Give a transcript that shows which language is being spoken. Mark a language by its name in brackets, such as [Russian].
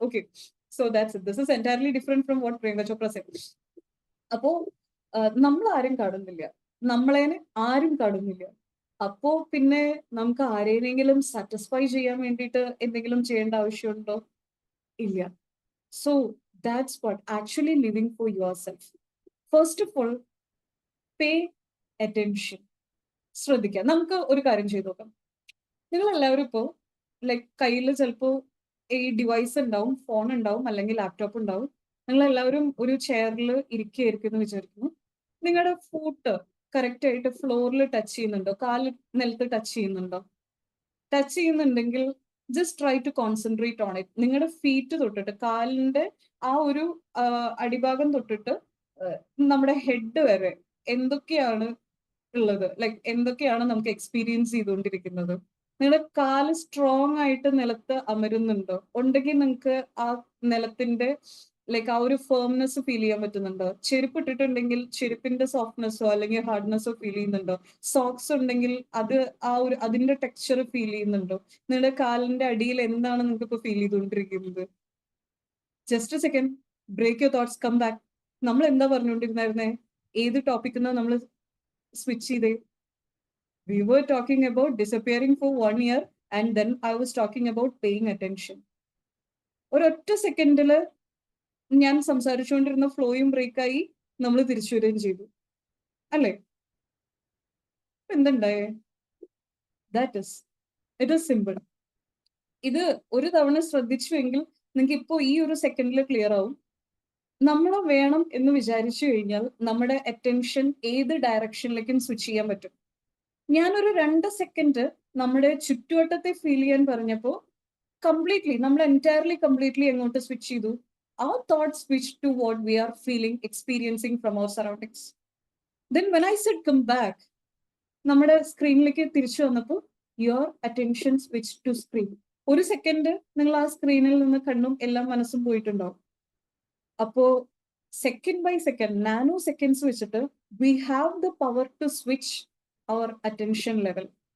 [English] Okay, so that's it. This is entirely different from what Priyanka Chopra said. [Malayalam] അപ്പോ നമ്മൾ ആരും കാണുന്നില്ല, നമ്മളെ ആരും കാണുന്നില്ല. അപ്പോ പിന്നെ നമുക്ക് ആരെയെങ്കിലും സാറ്റിസ്ഫൈ ചെയ്യാൻ വേണ്ടിയിട്ട് എന്തെങ്കിലും ചെയ്യേണ്ട ആവശ്യമുണ്ടോ? ഇല്ല. [English] So that's what actually living for yourself. First of all, pay attention. [Malayalam] ശ്രദ്ധിക്കാം. നമുക്ക് ഒരു കാര്യം ചെയ്തു നോക്കാം. നിങ്ങൾ എല്ലാവരും ഇപ്പോൾ ലൈക്ക് കയ്യിൽ ചിലപ്പോൾ ഈ ഡിവൈസ് ഉണ്ടാവും, ഫോൺ ഉണ്ടാവും, അല്ലെങ്കിൽ ലാപ്ടോപ്പ് ഉണ്ടാവും. നിങ്ങൾ എല്ലാവരും ഒരു ചെയറിൽ ഇരിക്കുകയായിരിക്കും എന്ന് വിചാരിക്കുന്നു. നിങ്ങളുടെ ഫൂട്ട് കറക്റ്റ് ആയിട്ട് ഫ്ലോറിൽ ടച്ച് ചെയ്യുന്നുണ്ടോ? കാല് നിലത്ത് ടച്ച് ചെയ്യുന്നുണ്ടോ? ടച്ച് ചെയ്യുന്നുണ്ടെങ്കിൽ just try to concentrate on it. നിങ്ങളുടെ ഫീറ്റ് തൊട്ടിട്ട്, കാലിന്റെ ആ ഒരു അടിഭാഗം തൊട്ടിട്ട് നമ്മുടെ ഹെഡ് വരെ എന്തൊക്കെയാണ് ഉള്ളത്, ലൈക്ക് എന്തൊക്കെയാണ് നമുക്ക് എക്സ്പീരിയൻസ് ചെയ്തുകൊണ്ടിരിക്കുന്നത്? നിങ്ങളുടെ കാല് സ്ട്രോങ് ആയിട്ട് നിലത്ത് അമരുന്നുണ്ടോ? ഉണ്ടെങ്കിൽ നിങ്ങൾക്ക് ആ നിലത്തിന്റെ ലൈക്ക് ആ ഒരു ഫേംനെസ് ഫീൽ ചെയ്യാൻ പറ്റുന്നുണ്ടോ? ചെരുപ്പ് ഇട്ടിട്ടുണ്ടെങ്കിൽ ചെരുപ്പിന്റെ സോഫ്റ്റ്നെസ്സോ അല്ലെങ്കിൽ ഹാർഡ്നെസ്സോ ഫീൽ ചെയ്യുന്നുണ്ടോ? സോക്സ് ഉണ്ടെങ്കിൽ അത് ആ ഒരു അതിന്റെ ടെക്സ്ചർ ഫീൽ ചെയ്യുന്നുണ്ടോ? നിങ്ങളുടെ കാലിന്റെ അടിയിൽ എന്താണ് നിങ്ങൾക്ക് ഇപ്പൊ ഫീൽ ചെയ്തുകൊണ്ടിരിക്കുന്നത്? [English] Just a second, break your thoughts, come back. [Malayalam] നമ്മൾ എന്താ പറഞ്ഞുകൊണ്ടിരുന്നായിരുന്നേ? ഏത് ടോപ്പിക്കിന്നാ നമ്മൾ സ്വിച്ച് ചെയ്തേ? [English] We were talking about disappearing for 1 year and then I was talking about paying attention. [Malayalam] ഒരൊറ്റ സെക്കൻഡില് ഞാൻ സംസാരിച്ചുകൊണ്ടിരുന്ന ഫ്ലോയും ബ്രേക്കായി, നമ്മൾ തിരിച്ചു വരികയും ചെയ്തു, അല്ലേ? എന്തുണ്ടായേ? [English] It is simple. [Malayalam] ഇത് ഒരു തവണ ശ്രദ്ധിച്ചുവെങ്കിൽ നിങ്ങൾക്ക് ഇപ്പോൾ ഈ ഒരു സെക്കൻഡിൽ ക്ലിയർ ആവും. നമ്മൾ വേണം എന്ന് വിചാരിച്ചു കഴിഞ്ഞാൽ നമ്മുടെ അറ്റൻഷൻ ഏത് ഡയറക്ഷനിലേക്കും സ്വിച്ച് ചെയ്യാൻ പറ്റും. ഞാനൊരു 2 സെക്കൻഡ് നമ്മുടെ ചുറ്റുവട്ടത്തെ ഫീൽ ചെയ്യാൻ പറഞ്ഞപ്പോൾ നമ്മൾ എൻറ്റയർലി കംപ്ലീറ്റ്ലി എങ്ങോട്ട് സ്വിച്ച് ചെയ്തു? [English] Our thoughts switch to what we are feeling, experiencing from our surroundings. Then when I said come back, [Malayalam] നമ്മുടെ സ്ക്രീനിലേക്ക് തിരിച്ചു വന്നപ്പോൾ [English] Your attention switch to screen. [Malayalam] ഒരു സെക്കൻഡ് നിങ്ങൾ ആ സ്ക്രീനിൽ നിന്ന് കണ്ണും എല്ലാം മനസ്സും പോയിട്ടുണ്ടാവും. അപ്പോ second by second, nano seconds വെച്ചിട്ട് [English] We have the power to switch our attention level.